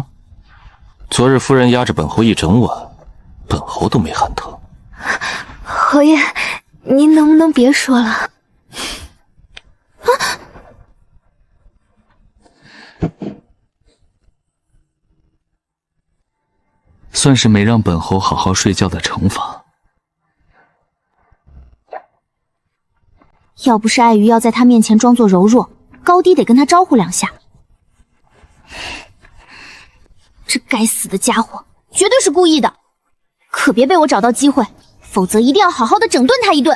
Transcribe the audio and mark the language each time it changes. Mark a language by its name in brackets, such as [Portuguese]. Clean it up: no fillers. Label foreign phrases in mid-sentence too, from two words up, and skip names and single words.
[Chinese] 昨日夫人压着本侯一整晚，本侯都沒喊疼。侯爺，您能不能別說了？算是没讓本侯好好睡覺的懲罰。要不是礙於要在他面前裝作柔弱，高低得跟他招呼兩下。這該死的家伙，絕對是故意的，可別被我找到機會，否則一定要好好的整頓他一頓。